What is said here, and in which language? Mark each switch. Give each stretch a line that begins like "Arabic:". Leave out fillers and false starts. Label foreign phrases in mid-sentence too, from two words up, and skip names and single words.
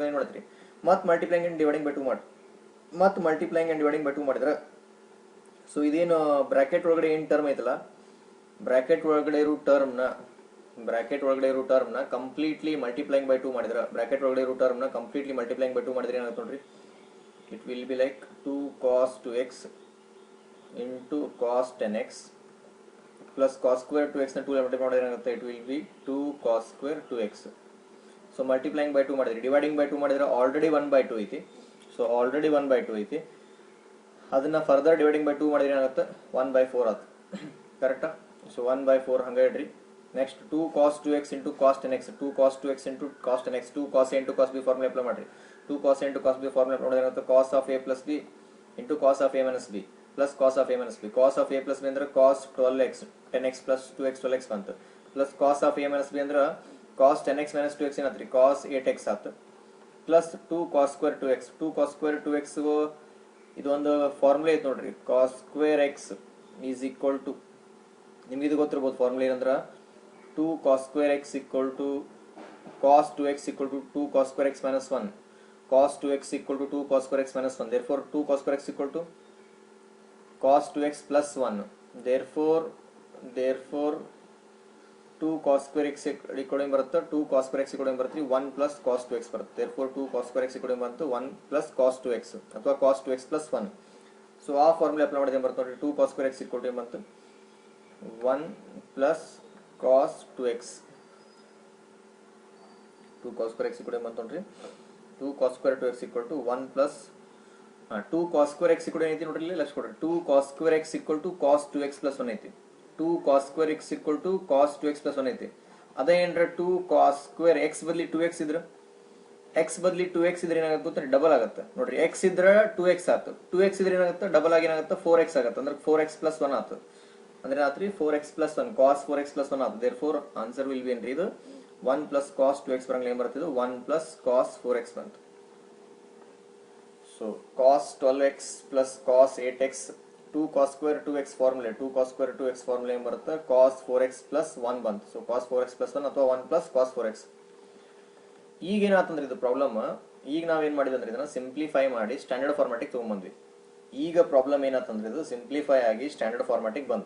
Kannada: ಏನು ಮಾಡ್ತೀರಿ, ಮತ್ತೆ
English: multiplying and dividing by 2
Kannada: ಮಾಡಿ. ಮತ್ತೆ
English: multiplying and dividing by 2
Kannada: ಮಾಡಿದ್ರೆ ಸೊ ಇದೇನು ಬ್ರಾಕೆಟ್ ಒಳಗಡೆ ಏನು ಟರ್ಮ್ ಐತಲ್ಲ, ಬ್ರಾಕೆಟ್ ಒಳಗಡೆ ಇರೋ ಟರ್ಮ್ನ
English: completely multiplying by 2
Kannada: ಮಾಡಿದ್ರೆ, ಬ್ರಾಕೆಟ್ ಒಳಗಡೆ ಇರೋ ಟರ್ಮ್ನ
English: completely multiplying by 2
Kannada: ಮಾಡಿದ್ರೆ ಏನಾಗುತ್ತೆ ನೋಡ್ರಿ,
English: it will be like 2 cos 2x into cos 10x plus cos square 2x
Kannada: ನ 2 ಮಲ್ಟಿಪ್ಲೈ ಮಾಡಿದ್ರೆ ಏನಾಗುತ್ತೆ,
English: it will be 2 cos square 2x.
Kannada: ಸೊ
English: multiplying by 2
Kannada: ಮಾಡಿದ್ರೆ,
English: dividing by 2
Kannada: ಮಾಡಿದ್ರೆ ಆಲ್ರೆಡಿ 1/2 ಐತಿ. ಸೊ ಆಲ್ರೆಡಿ 1/2 ಐತಿ, ಅದನ್ನ
English: further dividing by 2
Kannada: ಮಾಡಿದ್ರೆ ಏನಾಗುತ್ತೆ, 1/4 ಆಯ್ತು, ಕರೆಕ್ಟಾ. ಸೊ 1/4 ಹಂಗೆ ಇಡ್ರಿ.
English: next 2 cos 2x into cos 10x, 2 cos 2x into cos 10x, 2 cos a into cos b formula apply ಮಾಡಿರಿ. 2 cos a into cos b formula apply
Kannada: ಮಾಡಿದ್ರೆ ಏನಾಗುತ್ತೆ,
English: cos of a plus b into cos of a minus b plus cos of a minus b. cos of a plus b ಅಂದ್ರೆ cos 12x 10x plus 2x 12x ಬಂತು, plus cos of a minus b ಅಂದ್ರೆ cos 10x minus 2x ಏನಾತ್ರಿ, ಕಾಸ್ 8x ಆಯ್ತು, plus 2 cos square 2x. 2 cos square 2x
Kannada: ಇದೊಂದು ಫಾರ್ಮುಲಾ ಐತೆ ನೋಡ್ರಿ,
English: cos square x is equal to,
Kannada: ನಿಮ್ಗೆ ಇದು ಗೊತ್ತಿರ್ಬೋದು ಫಾರ್ಮುಲಾ ಏನಂದ್ರೆ
English: 2 cos square x equal to cos 2x equal to 2 cos square x minus 1. Cos 2x equal to 2 cos square x minus 1. Therefore 2 cos square x equal to cos 2x plus 1. Therefore 2 cos square x equal to ಬರುತ್ತೆ, 2 cos square x equal to ಬರುತ್ತೆ 1 plus cos 2x ಬರುತ್ತೆ. Therefore 2 cos square x equal to ಬಂತು 1 plus cos 2x ಅಥವಾ cos 2x plus 1.
Kannada: ಸೊ ಆ ಫಾರ್ಮುಲಾ ಅಪ್ಲೈ ಮಾಡಿದ್ರೆ ಬರುತ್ತೆ ನೋಡಿ,
English: 2 cos square x equal to ಬಂತು 1 plus cos 2x. 2 cos square x equal to
Kannada: ಬಂತು ನೋಡ್ರಿ,
English: 2 cos square 2x equal to 1 plus 2 cos square x equal to
Kannada: ಏನೈತಿ ನೋಡ್ರಿ, ಇಲ್ಲಿ ಕೊಡ್ರಿ
English: 2 cos square x equal to cos 2x plus 1 ಐತಿ. 2 cos square x equal to cos 2x plus 1 ಐತಿ.
Kannada: ಅದೇ ಏನ್ರ
English: 2 cos square x
Kannada: ಬದಲಿ 2x ಇದ್ರೆ, x ಬದಲಿ 2x ಇದ್ರೆ ಏನಾಗುತ್ತೆ, ಡಬಲ್ ಆಗುತ್ತೆ ನೋಡ್ರಿ. x ಇದ್ರೆ 2x ಆಯ್ತು, 2x ಇದ್ರೆ ಏನಾಗುತ್ತೆ, ಡಬಲ್ ಆಗಿ ಏನಾಗುತ್ತೆ 4x ಆಗುತ್ತೆ, ಅಂದ್ರೆ
English: 4x plus 1
Kannada: ಆಯ್ತು. ಅಂದರೆ ರಾತ್ರಿ
English: 4x plus 1 cos 4x plus 1 ಆಗುತ್ತೆ. therefore answer will be
Kannada: ಏನ್ರಿ ಇದು
English: 1 plus cos 2x
Kannada: ಬರಂಗಿಲ್ಲ ಏನು ಬರ್ತದೆ
English: 1 plus cos 4x ಬಂತು. ಸೊ cos 12x plus cos 8x 2 cos square 2x ಫಾರ್ಮುಲೆ 2 cos square 2x
Kannada: ಫಾರ್ಮುಲೆ ಏನು ಬರುತ್ತೆ
English: cos 4x plus 1 ಬಂತು. ಸೊ cos 4x plus 1 ಅಥವಾ 1 plus cos 4x.
Kannada: ಈಗ ಏನಾಯ್ತಂದ್ರೆ ಇದು ಪ್ರಾಬ್ಲಮ್, ಈಗ ನಾವೇನು ಮಾಡಿದ್ವಿ ಅಂದ್ರೆ ಇದನ್ನ ಸಿಂಪ್ಲಿಫೈ ಮಾಡಿ
English: standard format
Kannada: ತೊಗೊಂಡ್ಬಂದ್ವಿ. ಈಗ ಪ್ರಾಬ್ಲಮ್ ಏನಾಯ್ತಂದ್ರೆ ಇದು ಸಿಂಪ್ಲಿಫೈ ಆಗಿ
English: standard format
Kannada: ಬಂತು.